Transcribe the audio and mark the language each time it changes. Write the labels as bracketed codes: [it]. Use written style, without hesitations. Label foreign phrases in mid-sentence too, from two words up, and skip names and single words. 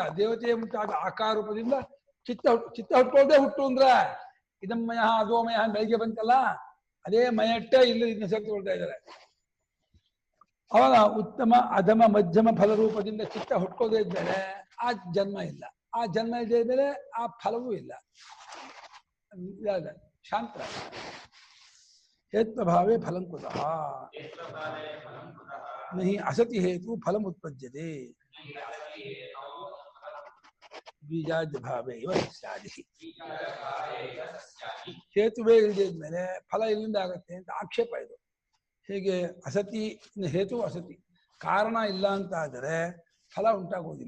[kn] ದೇವತೆ ಮುಂತಾದ ಆಕಾರ ರೂಪದಿಂದ ಚಿತ್ತ ಹುಟ್ಕೊಳ್ಳೋದೇ ಹುಟ್ಟು ಅಂದ್ರೆ ಇದಮ್ಮಯ ಅದೋಮಯ ಬೆಳಿಗ್ಗೆ ಬಂತಲ್ಲ, ಅದೇ ಮಯಟ್ಟೆ ಇಲ್ಲಿ ಇದನ್ನ ಸೇರಿಕೊಳ್ತಾ ಇದ್ದಾರೆ. ಅವಾಗ ಉತ್ತಮ ಅಧಮ ಮಧ್ಯಮ ಫಲರೂಪದಿಂದ ಚಿತ್ತ ಹುಟ್ಕೋದೇ ಇದ್ದರೆ ಆ ಜನ್ಮ ಇಲ್ಲ, ಆ ಜನ್ಮ ಇದ್ದೇ ಇದ್ದರೆ ಆ ಫಲವೂ ಇಲ್ಲ. [sa] ಶಾಂತ ಹೇತ್ವಭಾವೇ ಫಲಂ ಕುತಃ ನಹಿ ಅಸತಿ ಹೇತು ಫಲಂ ಉತ್ಪದ್ಯತೆ ಬೀಜಾದ್ಯ ಭಾವೇ ಇವ ಸಸ್ಯಾದಿ. [kn] ಹೇತುವೇ ಇಲ್ಲದೆ ಇದ್ಮೇಲೆ ಫಲ ಇಲ್ಲಿಂದ ಆಗತ್ತೆ ಅಂತ ಆಕ್ಷೇಪ ಇದು. ಹೇಗೆ [sa] ಅಸತಿ ಹೇತು ಅಸತಿ, [kn] ಕಾರಣ ಇಲ್ಲ ಅಂತ ಆದರೆ ಫಲ ಉಂಟಾಗೋದಿಲ್ಲ.